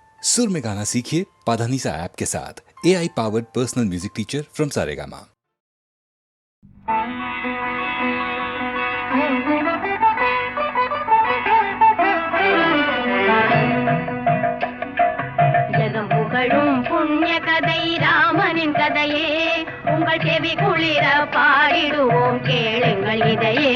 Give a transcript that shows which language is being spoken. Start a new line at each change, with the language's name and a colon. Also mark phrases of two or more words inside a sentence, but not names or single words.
Hindi: सुर में गाना सीखिए पाधानीसा ऐप के साथ।
English: AI powered personal music teacher from
Hindi: सारेगामा।
Tamil: ஜகம் புகழும் புண்ணிய கதை ராமனின் கதையே, உங்கள் செவி குளிர பாடிடுவோம் கேளுங்கள் இதையே.